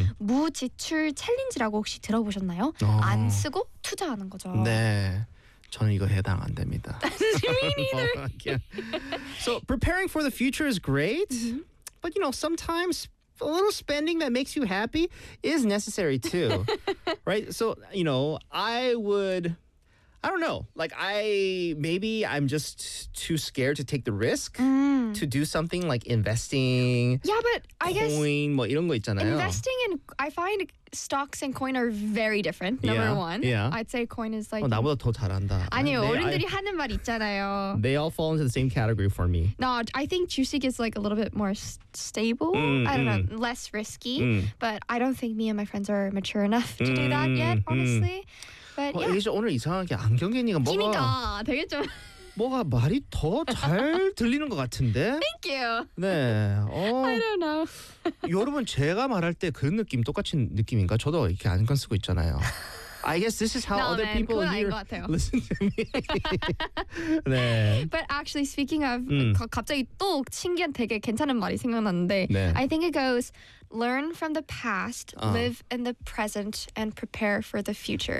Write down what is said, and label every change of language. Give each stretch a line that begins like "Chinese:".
Korean: 무지출 챌린지라고 혹시 들어보셨나요? 안 쓰고 투자하는 거죠. 네. 저는 이거 해당 안 됩니다.
English: Me neither. Well, so, preparing for the future is great, but you know, sometimes a little spending that makes you happy is necessary too, right? So, you know, I don't know. Like, maybe I'm just too scared to take the risk to do something like investing. Yeah, but I coin, guess
Korean: 뭐 이런 거 있잖아요.
English: Investing in, I find stocks and coin are very different, number one. Yeah. I'd say coin is like...
Korean: 나보다 더 잘한다. 아니요, 어른들이 하는 말 있잖아요.
English: They all fall into the same category for me. No, I think 주식 is like a little bit more stable. I don't know, less risky. But I don't think me and my friends are mature enough to do that yet, honestly. But, yeah.
Korean: 에이저 오늘 이상하게 안경 끼니까 뭐가 되게 좀 뭐가 말이 더 잘 들리는 것 같은데.
English: Thank you.
Korean: 네.
English: I don't know.
Korean: 여러분 제가 말할 때 그런 느낌 똑같은 느낌인가? 저도 이렇게 안경 쓰고 있잖아요.
English: I guess this is how other people here listen to me.
Korean: 네.
English: But actually, speaking of,
Korean: 갑자기 또 신기한 되게 괜찮은 말이 생각났는데, 네.
English: I think it goes, learn from the past, live in the present, and prepare for the future.